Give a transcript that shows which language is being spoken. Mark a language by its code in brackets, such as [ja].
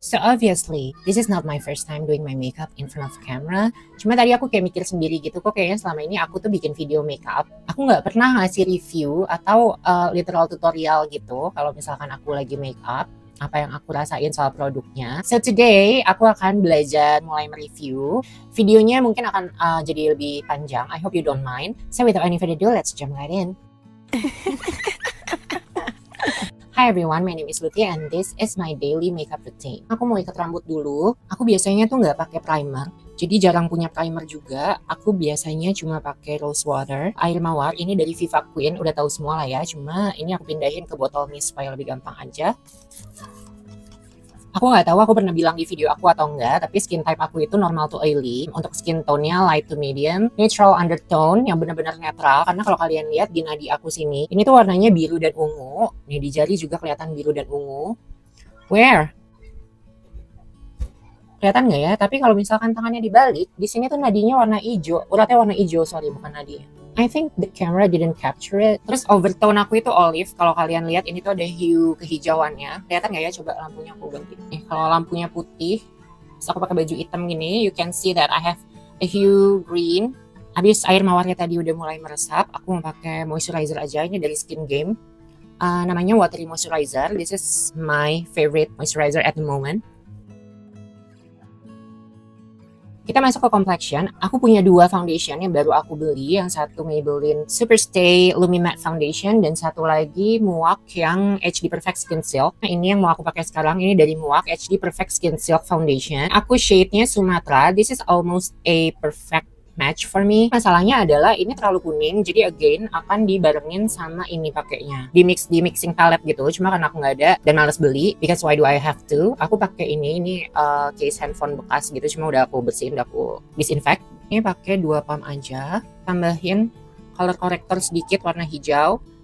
[en] So obviously, this is not my first time doing my makeup in front of camera. [id] Cuma tadi aku kayak mikir sendiri gitu, kok kayaknya selama ini aku tuh bikin video makeup. Aku nggak pernah ngasih review atau literal tutorial gitu kalau misalkan aku lagi makeup. Apa yang aku rasain soal produknya. [en] So today, [id] aku akan belajar mulai mereview. Videonya mungkin akan jadi lebih panjang. [en] I hope you don't mind. So without any further ado, let's jump right in. Hi everyone, my name is Lutia and this is my daily makeup routine. [id] Aku mau ikat rambut dulu. Aku biasanya tuh nggak pakai primer, jadi jarang punya primer juga. Aku biasanya cuma pakai rose water, air mawar. Ini dari Viva Queen, udah tahu semua lah ya. Cuma ini aku pindahin ke botol mist supaya lebih gampang aja. Aku nggak tahu aku pernah bilang di video aku atau enggak, tapi skin type aku itu normal to oily. Untuk skin tone-nya light to medium, neutral undertone yang benar-benar netral. Karena kalau kalian lihat di nadi aku sini, ini tuh warnanya biru dan ungu. Nih di jari juga kelihatan biru dan ungu. Where? Kelihatan nggak ya? Tapi kalau misalkan tangannya dibalik, di sini tuh nadinya warna hijau. Uratnya warna hijau, sorry, bukan nadi. [en] I think the camera didn't capture it. [id] Terus overtone aku itu olive. Kalau kalian lihat ini tuh ada hue kehijauannya. Kelihatan nggak ya? Coba lampunya aku ganti. Kalau lampunya putih, terus aku pakai baju hitam gini, [en] you can see that I have a hue green. [id] Habis air mawarnya tadi udah mulai meresap, aku mau pakai moisturizer aja. Ini dari Skin Game. Namanya Watery Moisturizer. [en] This is my favorite moisturizer at the moment. [id] Kita masuk ke complexion. Aku punya dua foundation yang baru aku beli. Yang satu Maybelline Superstay Lumi Matte Foundation dan satu lagi Muak yang HD Perfect Skin Silk. Nah, ini yang mau aku pakai sekarang. Ini dari Muak HD Perfect Skin Silk Foundation. Aku shade-nya Sumatra. [en] This is almost a perfect match for me. [id] Masalahnya adalah ini terlalu kuning, jadi again akan dibarengin sama ini pakainya. Di mixing palette gitu. Cuma karena aku nggak ada dan males beli, [en] because why do I have to? [id] Aku pakai ini case handphone bekas gitu, cuma udah aku bersihin, udah aku disinfect. Ini pakai 2 pump aja. Tambahin color corrector sedikit warna hijau.